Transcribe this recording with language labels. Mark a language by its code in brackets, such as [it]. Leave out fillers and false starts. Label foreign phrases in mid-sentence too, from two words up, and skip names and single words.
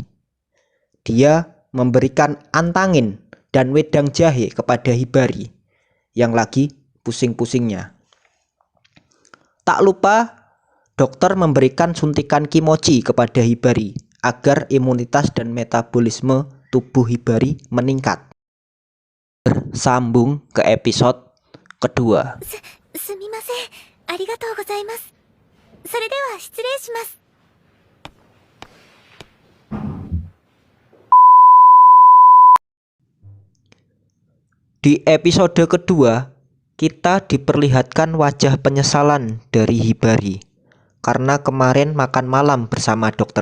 [id] Dia memberikan antangin dan wedang jahe kepada Hibari yang lagi pusing-pusingnya. Tak lupa, dokter memberikan suntikan kimochi kepada Hibari agar imunitas dan metabolisme tubuh Hibari meningkat. Bersambung ke episode kedua. [ja] すみません。ありがとうございます。それでは失礼します。 [id] Di episode kedua, kita diperlihatkan wajah penyesalan dari Hibari karena kemarin makan malam bersama Dr.